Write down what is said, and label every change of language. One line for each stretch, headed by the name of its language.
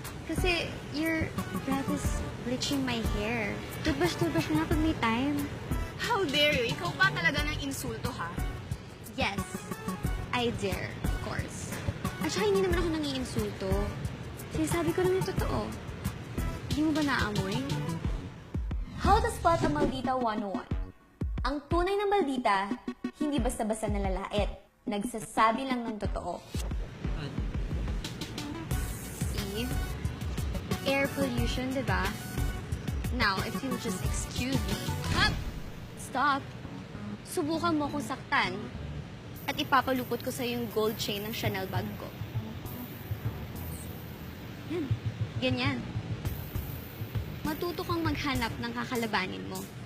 English: Kasi your breath is bleaching my hair.
Filipino: Toothbrush na pag may time.
English: How dare you?
Filipino: Ikaw pa talaga ng insulto, ha?
English: Yes, I dare, of course.
Filipino: At saka hindi naman ako nangiinsulto. Sinasabi ko lang yung totoo. Hindi mo ba naamoy?
English: How to spot a maldita 101.
Filipino: Ang tunay na maldita, hindi basta-basta nalalait. Nagsasabi lang ng totoo.
English: See? Air pollution, di ba? Now, if you'll just excuse me. Stop.
Filipino: Subukan mo kong saktan at ipapalupot ko sa yung gold chain ng Chanel bag ko. Yan. Ganyan. Matuto kang maghanap ng kakalabanin mo.